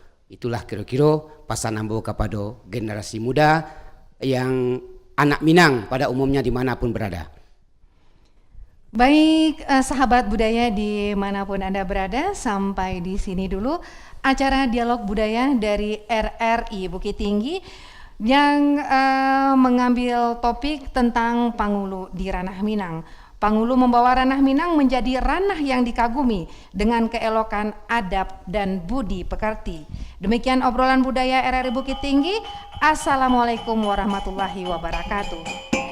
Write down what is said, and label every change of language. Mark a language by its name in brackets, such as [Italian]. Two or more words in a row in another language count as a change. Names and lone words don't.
[Indonesian] Itulah kira-kira pesan ambo kepada generasi muda yang anak Minang pada umumnya dimanapun berada. Baik, sahabat budaya dimanapun Anda berada, sampai di sini dulu acara dialog budaya dari RRI Bukit Tinggi yang mengambil topik tentang Pangulu di ranah Minang. Pangulu membawa ranah Minang menjadi ranah yang dikagumi dengan keelokan adab dan budi pekerti. Demikian obrolan budaya RRI Bukit Tinggi. [Arabic] السلام عليكم ورحمة الله وبركاته.